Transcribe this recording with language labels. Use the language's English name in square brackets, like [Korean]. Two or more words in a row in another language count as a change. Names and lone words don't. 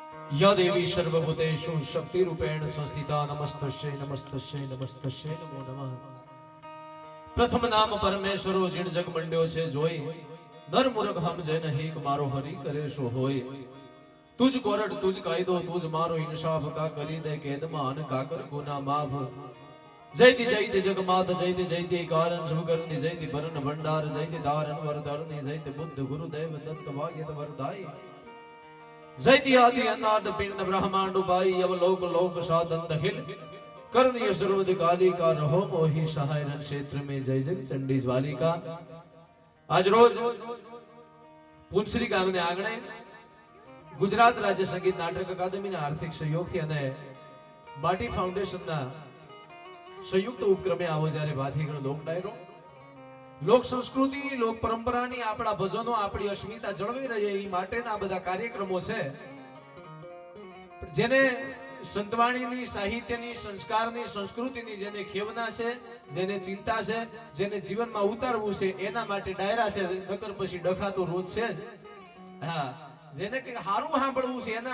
[Sanskrit] या देवी सर्वभूतेषु शक्तिरूपेण संस्थिता नमस्तस्यै नमस्तस्यै नमस्तस्यै नमो नमः। [Gujarati] પ્રથમ નામ પરમેશ્વરો જિણ જગ મંડ્યો છે જોઈ નર મૂર્ખ હમ જૈન હીક મારો હરિ કરે સો હોય। તુઝ કોરડ તુઝ કાયદો તુઝ મારો ઇન્સાફ કા કરી દે કેદ માન કાકર ગુના માફ। [Hindi] जयति जयति जगमात जयति जयति कारण शुभ करनी जयति भरन भंडार जयति दारन वरदारनी जयति बुद्ध गुरुदेव दत्त भाग्यत वरदाई। जयति आदि अनाद पिंड ब्रह्मांड उपाई अवलोक लोक साधन दखिल करनीय सर्वद काली का रहो मोहि सहाय रण क्षेत्र में जय जग चंडी ज्वालिका। [Gujarati] આજ રોજ પુંસરી ગામને આંગણે ગુજરાત રાજ્ય સંગીત નાટક અકાદમી આર્થિક સહયોગ થી અને બાટી ફાઉન્ડેશન ના સંયુક્ત ઉપક્રમે આવો જ્યારે વાથીગણ લોક ડાયરો લોક સંસ્કૃતિ લોક પરંપરાની આપડા ભજનો આપડી અસ્મિતા જળવાઈ રહે ઈ માટેના બધા કાર્યક્રમો છે જેને સંતવાણીની સાહિત્યની સંસ્કારની સંસ્કૃતિની જેને ખેવના છે જેને ચિંતા છે જેને જીવનમાં ઉતારવું છે એના માટે ડાયરા છે નકર પછી ડખા તો રોજ છે જ હા જેને કે હારું સાંભળવું છે એના